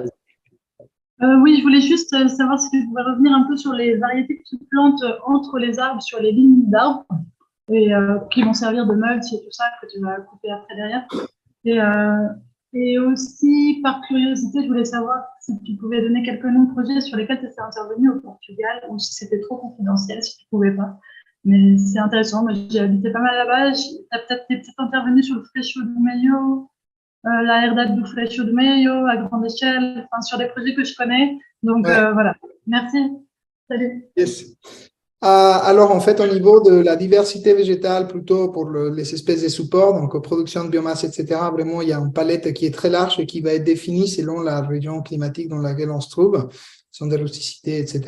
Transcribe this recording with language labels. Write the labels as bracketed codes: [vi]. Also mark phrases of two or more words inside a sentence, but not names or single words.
[fr] Oui, je voulais juste savoir si tu pouvais revenir un peu sur les variétés que tu plantes entre les arbres, sur les lignes d'arbres, et qui vont servir de mulch et tout ça, que tu vas couper après derrière. Et aussi, par curiosité, je voulais savoir si tu pouvais donner quelques noms de projets sur lesquels tu étais intervenu au Portugal, ou si c'était trop confidentiel, si tu ne pouvais pas. Mais c'est intéressant, moi j'ai habité pas mal là-bas. Tu as peut-être intervenu sur le Freixo do Meio, la Herdade do Freixo do Meio à grande échelle, enfin, sur des projets que je connais. Donc voilà, merci. Salut. Yes. Alors, en fait, au niveau de la diversité végétale, plutôt pour les espèces de supports, donc production de biomasse, etc., vraiment, il y a une palette qui est très large et qui va être définie selon la région climatique dans laquelle on se trouve, son de rusticité, etc.